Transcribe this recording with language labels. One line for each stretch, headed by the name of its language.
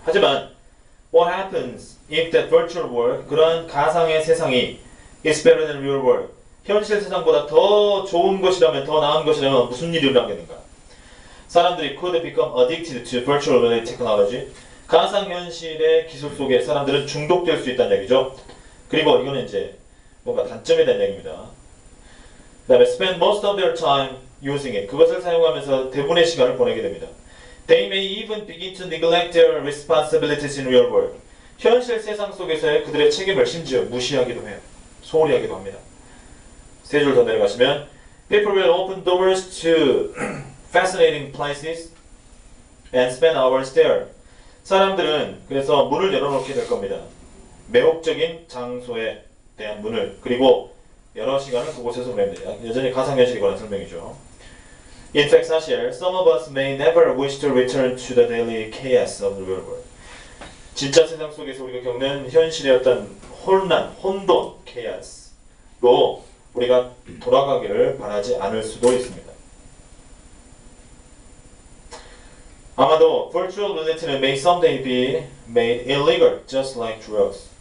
Korean: 하지만
English: what happens if that virtual world,
Korean: 그러한 가상의 세상이
English: is better than real world,
Korean: 현실 세상보다 더 좋은 것이라면, 더 나은 것이라면 무슨 일이 일어나겠는가? 사람들이
English: could become addicted to virtual reality technology,
Korean: 가상현실의 기술 속에 사람들은 중독될 수 있다는 얘기죠. 그리고 이거는 이제 뭔가 단점에 대한 얘기입니다.
English: 그 다음에 spend most of their time using it.
Korean: 그것을 사용하면서 대부분의 시간을 보내게 됩니다.
English: They may even begin to neglect their responsibilities in real world.
Korean: 현실 세상 속에서의 그들의 책임을 심지어 무시하기도 해요. 소홀히 하기도 합니다. 세 줄 더 내려가시면
English: People will open doors to fascinating places and spend hours there.
Korean: 사람들은 그래서 문을 열어놓게 될 겁니다. 매혹적인 장소에 대한 문을, 그리고 여러 시간을 그곳에서 보냅니다. 여전히 가상현실에 관한 설명이죠.
English: In fact,
Korean: 사실
English: some of us may never wish to return to the daily chaos of the real world.
Korean: 진짜 세상 속에서 우리가 겪는 현실의 어떤 혼란, 혼돈, chaos로 우리가 돌아가기를 바라지 않을 수도 있습니다. 아마도
English: virtual reality는 may someday be made illegal, just like drugs.